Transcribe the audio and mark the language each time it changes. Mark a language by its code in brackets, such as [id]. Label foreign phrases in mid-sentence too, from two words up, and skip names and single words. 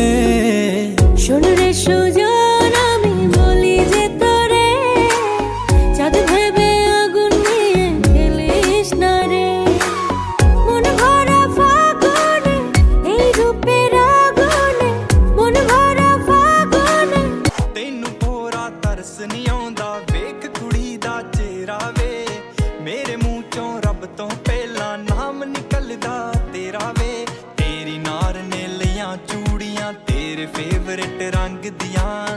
[bn] শোন রে সুজন, আমি বলি যে তোরে, চাঁদ ভেবে আগুন নিয়ে খেলিস না রে। মন ভরা ফাগুনে, এই রূপের আগুনে, মন ভরা ফাগুনে। [pa] ਤੈਨੂੰ ਪੂਰਾ ਤਰਸ ਨਹੀਂ ਆਉਂਦਾ, ਵੇਖ ਕੁੜੀ ਦਾ ਚਿਹਰਾ ਵੇ, ਮੇਰੇ ਮੂੰਹ ਚੋਂ ਰੱਬ ਤੋਂ ਪਹਿਲਾਂ ਨਾਮ ਨਿਕਲਦਾ ਤੇਰਾ ਵੇ। ਤੇਰੀ ਨਾਰ ਨੇ ਲਈਆਂ ਚੂੜੀਆਂ, ਤੇਰੇ ਫੇਵਰਟ ਰੰਗ ਦੀਆਂ,